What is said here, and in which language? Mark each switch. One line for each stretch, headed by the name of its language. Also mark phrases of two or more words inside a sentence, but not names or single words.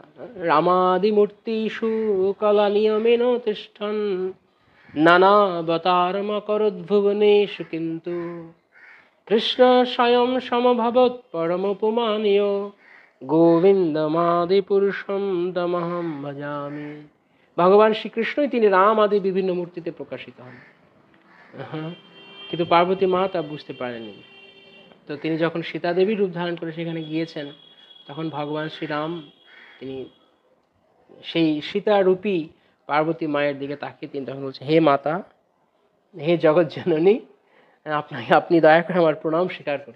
Sanskrit: রামাদি মূর্তিষু কলা নিয়মেন তিষ্ঠন নানাবতারমকরোদ্ভুবনেষু কিন্তু কৃষ্ণ স্বয়ং সমভবৎ পরমপুমানীয় গোবিন্দমাদি পুরুষম তমহম ভজামি।
Bangla: ভগবান শ্রীকৃষ্ণই তিনি রাম আদি বিভিন্ন মূর্তিতে প্রকাশিত হন। কিন্তু পার্বতী মা তা বুঝতে পারেনি। তো তিনি যখন সীতা দেবীর রূপ ধারণ করে সেখানে গিয়েছেন, তখন ভগবান শ্রীরাম তিনি সেই সীতারূপী পার্বতী মায়ের দিকে তাকিয়ে তিনি তখন বলছেন, হে মাতা, হে জগৎ জননী, আপনি দয়া করে আমার প্রণাম স্বীকার করুন।